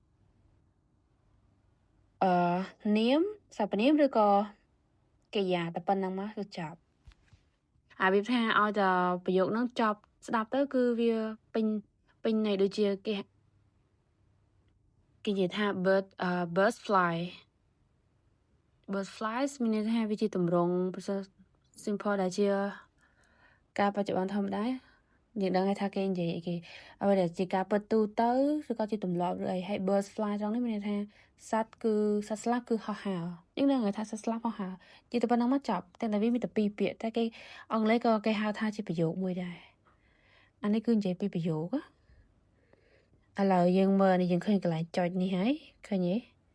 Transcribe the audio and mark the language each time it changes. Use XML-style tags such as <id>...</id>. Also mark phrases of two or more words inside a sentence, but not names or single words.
<km>នាមសព្វនាមឬក៏កិរិយាតែប៉ុណ្្នឹងមកគឺចប់វាថាឲ្យតែប្រយោគហ្នឹងចប់ស្ដាប់ទៅគឺវាពេញន័យដូចជាគេ និយាយថា</km> <en>birds fly flies</en> <km>មានន័យថាវាជាទម្រង់ភាសា simple ដែលជាការបច្ចុប្បន្នធម្មតាយើងដឹង ថាគេនិយាយគេអ្វីដែលជាការពិតទូទៅឬក៏ជាទម្លាប់ឬអីហើយ</km> <en>birds fly</en> <km>ត្រង់នេះមានន័យថាសត្វស្លាប់គឺហោះហើរយើងដឹងថាសត្វស្លាប់ហោះហើរជាតែប៉ុណ្្នឹងមកចប់តែវាមានតែ2ពាក្យតែគេអង់គ្លេសក៏គេហៅថាជាប្រយោគមួយដែរអានេះគឺនិយាយពីប្រយោគឥឡូវយើងមើលនេះយើងឃើញកន្លែងចុចនេះហើយឃើញទេ</km>